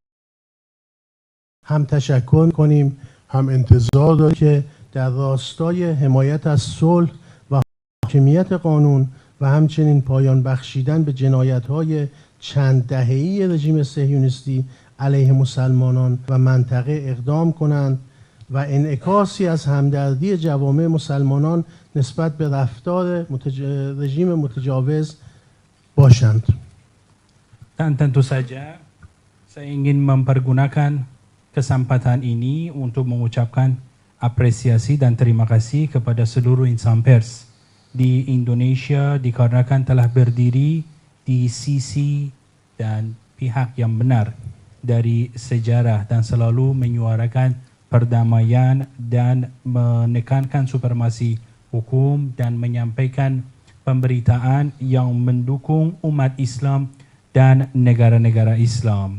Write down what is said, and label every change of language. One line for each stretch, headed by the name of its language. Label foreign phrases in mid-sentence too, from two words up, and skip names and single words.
Persian: هم تشکر کنیم، هم انتظار داریم که در راستای حمایت از صلح و حاکمیت قانون و همچنین پایان بخشیدن به جنایت‌های چند دهه‌ای رژیم صهیونیستی علیه مسلمانان و منطقه اقدام کنند و انعکاسی از همدردی جوامع مسلمانان نسبت به رفتار رژیم متجاوز باشند.
Indonesian: Dan tentu saja saya ingin mempergunakan kesempatan ini untuk mengucapkan apresiasi dan terima kasih kepada seluruh insan pers di Indonesia dikarenakan telah berdiri di sisi dan pihak yang benar dari sejarah dan selalu menyuarakan perdamaian dan menekankan supremasi hukum dan menyampaikan pemberitaan yang mendukung umat Islam dan negara-negara Islam.